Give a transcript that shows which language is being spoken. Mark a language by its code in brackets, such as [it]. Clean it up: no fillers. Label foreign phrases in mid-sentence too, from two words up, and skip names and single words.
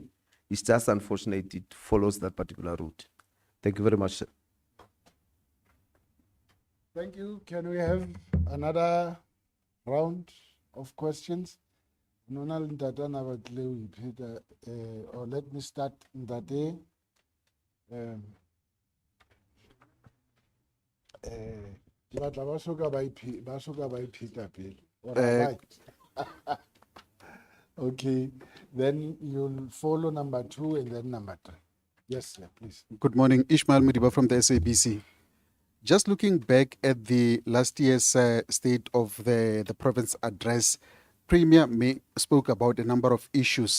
[en] It's just unfortunate it follows that particular route. Thank you very much, sir. Thank you. Can we have another round of questions? Nonal Ntatana Batleu, Peter, or let me start Ntate. [st] Ke batla ba soka ba ipheta pele. [en] Or am I? Okay, then you'll follow number 2 and then number 3. Yes, sir, please. Good morning, Ishmael Mudiba from the SABC. Just looking back at the last year's State of the Province address, Premier spoke about a number of issues.